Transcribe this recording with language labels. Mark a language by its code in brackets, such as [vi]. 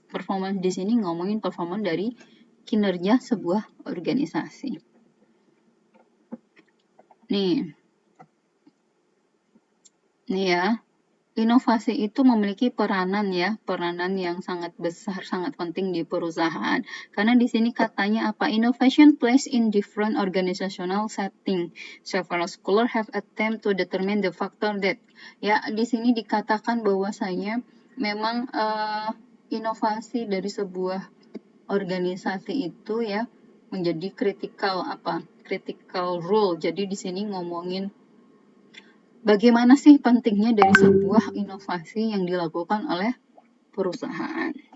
[id] Performance di sini ngomongin performance dari kinerja sebuah organisasi. Nih ya. Inovasi itu memiliki peranan yang sangat besar, sangat penting di perusahaan. Karena di sini katanya apa? [en] Innovation plays in different organizational setting. Several scholars have attempt to determine the factor that. [id] Ya, di sini dikatakan bahwasanya memang inovasi dari sebuah organisasi itu ya menjadi [en] critical role. [id] Jadi di sini ngomongin bagaimana sih pentingnya dari sebuah inovasi yang dilakukan oleh perusahaan.